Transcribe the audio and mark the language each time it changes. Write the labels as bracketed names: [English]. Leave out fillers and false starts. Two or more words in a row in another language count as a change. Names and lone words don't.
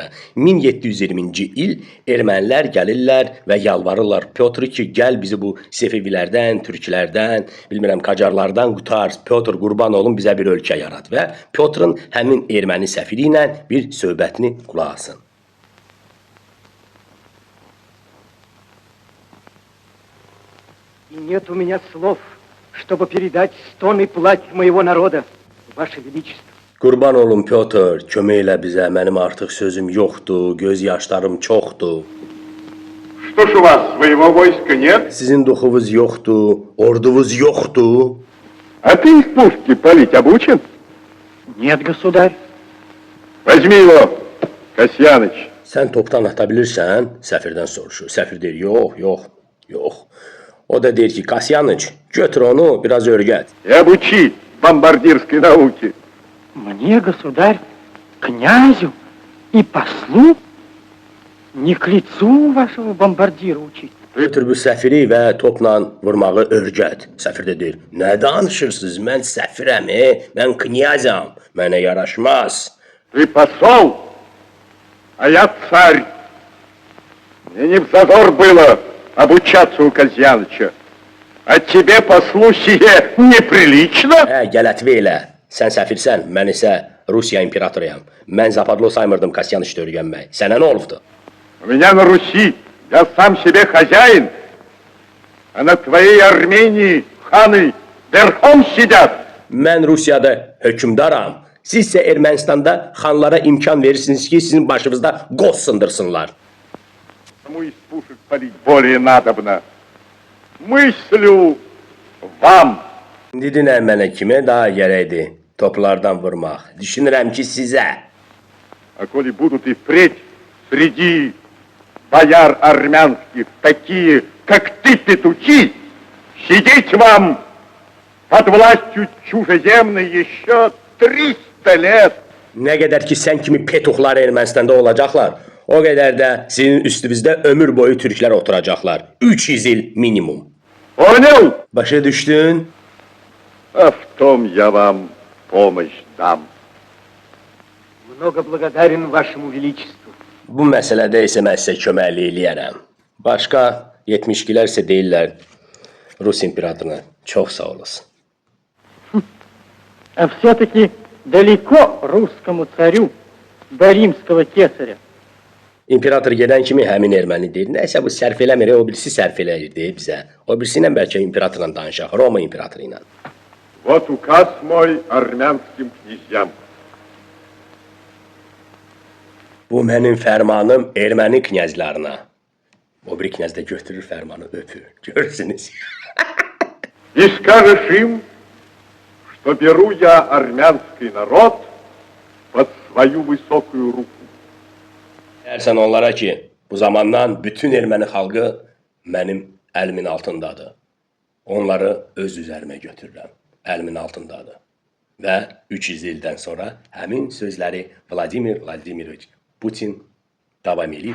[Azerbaijani] 1720-ci il ermənilər gəlirlər və yalvarırlar Pyotr ki, gəl bizi bu Sefevilərdən, Türklərdən, bilmirəm, Qacarlardan qutar. Pyotr, qurban olun, bizə bir ölkə yarat. Və Pyotrun həmin erməni səfiri ilə bir söhbətini qulaq asın. [Russian] И нет у меня слов, чтобы передать стон и плач моего народа, Ваше Величество. [Azerbaijani] Qurban olun Pyotr, kömək elə bizə. Mənim artıq sözüm yoxdur, göz yaşlarım çoxdur. [Russian] Что ж у вас, своего войска нет? [Azerbaijani] Sizin duxunuz yoxdur, ordunuz yoxdur. [Russian] А ты из пушки палить обучен? Нет, государь. Возьми его, Касьяныч. [Azerbaijani] Sən topdan ata bilirsən? Səfirdən soruşur. Səfir deyir, yox. O da deyir ki, Kasyanıç, götür onu, biraz örgət. [Russian] И обучи бомбардирской науке. Мне, государь, князю и послу не к лицу вашего бомбардира учить. [Azerbaijani] Götür bu səfiri və topla vurmağı örgət. Səfir də deyir, nə danışırsınız? Mən səfirəm, mən knyazam, mənə yaraşmaz. [Russian] Ты посол, а я царь. Мне не взазор было обучаться у Казьяныча. А тебе, послу, сие неприлично? [Azerbaijani] Gələtvi elə. Sən səfirsən, mən isə Rusiya imperatoruyam. Mən zapadlo saymırdım Kasyanıçda öyrənmək. Sənə nə olubdu? [Russian] У меня на Руси я сам себе хозяин, а на твоей Армении ханы верхом сидят. [Azerbaijani] Mən Rusiyada hökümdaram. Siz isə Ermənistanda xanlara imkan verirsiniz ki, sizin başınızda qoz sındırsınlar. [Russian] Кому из пушек палить более надобно? Мыслю вам. [Azerbaijani] Dedinə mənə kimə daha gərəkdir toplardan vurmaq. Düşünürəm ki, sizə. [Russian] А коли будут и впредь среди бояр армянских такие, как ты, петухи, сидеть вам под властью чужеземной еще 300 лет. [Azerbaijani] Nə qədər ki, sən kimi petuxlar Ermənistanda olacaqlar, o qədər də sizin üstünüzdə ömür boyu türklər oturacaqlar. 300 il minimum. [Russian] Понял? [Azerbaijani] Başa düşdün? [Russian] А в том я вам помощь дам. Много благодарен Вашему Величеству. [Azerbaijani] Bu məsələdə isə mən sizə köməklik eləyərəm. Başqa 72-lər isə deyirlər Rus imperatoruna çox sağ olasın. [Russian] А все-таки далеко русскому царю до римского кесаря. [Azerbaijani] İmperator gedən kimi həmin erməni deyir, nəsə bu sərf eləmir, o birisi sərf eləyir deyir bizə. O birisi ilə bəlkə imperatorla danışaq, Roma imperatoru ilə. [Russian] Вот указ мой армянским князьям. [Azerbaijani] Bu mənim fərmanım erməni knyazlarına. O bir knyaz da götürür fərmanı, öpür. Görürsünüz. [Russian] И скажешь им, что беру я армянский народ под свою высокую руку. [Azerbaijani] Deyərsən onlara ki, bu zamandan bütün erməni xalqı mənim əlimin altındadır. Onları öz üzərimə götürürəm. Əlimin altındadır. Və 300 ildən sonra həmin sözləri Vladimir Vladimirovich Putin davam edir.